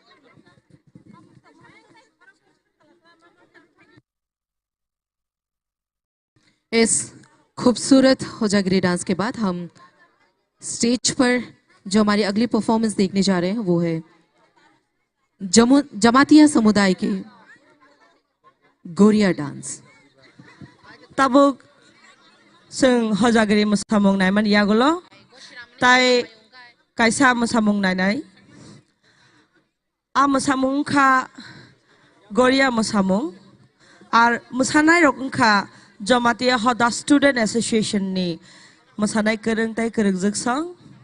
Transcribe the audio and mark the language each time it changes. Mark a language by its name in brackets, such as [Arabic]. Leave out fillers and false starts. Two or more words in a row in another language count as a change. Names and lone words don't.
[Hindi] इस खूबसूरत होजागिरी डांस के बाद हम स्टेज पर जो हमारी अगली परफॉर्मेंस देखने जा रहे हैं वो है जमातिया समुदाय के गोरिया डांस। [Kok Borok] Tabuk sing hojagiri mosamung nai man yagulo tai kaisa mosamung nai nai a mosamung kha goria mosamung ar mosanai rok kha Jamatiya Hoda Student Association ni mosanai kereng tai kereng jeksang